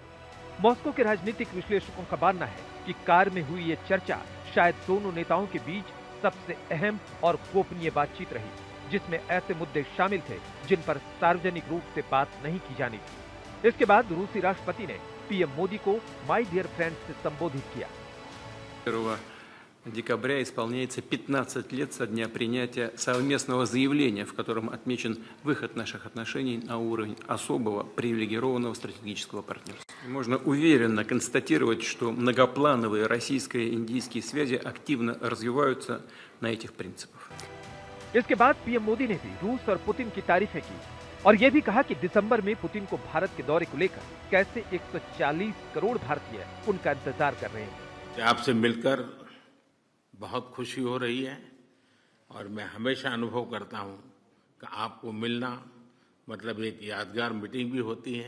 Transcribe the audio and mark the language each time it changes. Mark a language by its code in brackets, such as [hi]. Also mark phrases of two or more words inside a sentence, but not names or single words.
[hi] मॉस्को के राजनीतिक विश्लेषकों का मानना है कि कार में हुई ये चर्चा शायद दोनों नेताओं के बीच सबसे अहम और गोपनीय बातचीत रही, जिसमें ऐसे मुद्दे शामिल थे जिन पर सार्वजनिक रूप से बात नहीं की जानी थी। इसके बाद रूसी राष्ट्रपति ने पीएम मोदी को [en] my dear friend [hi] से संबोधित किया। [ru] 1 декабря исполняется 15 лет со дня принятия совместного заявления, в котором отмечен выход наших отношений на уровень особого привилегированного стратегического партнерства. Можно уверенно констатировать, что многоплановые российско-индийские связи активно развиваются на этих принципах. [hi] इसके बाद पीएम मोदी ने भी रूस और पुतिन की तारीफें की और यह भी कहा कि दिसंबर में पुतिन को भारत के दौरे को लेकर कैसे 140 करोड़ भारतीय उनका इंतजार कर रहे हैं। आपसे मिलकर बहुत खुशी हो रही है और मैं हमेशा अनुभव करता हूं कि आपको मिलना मतलब एक यादगार मीटिंग भी होती है।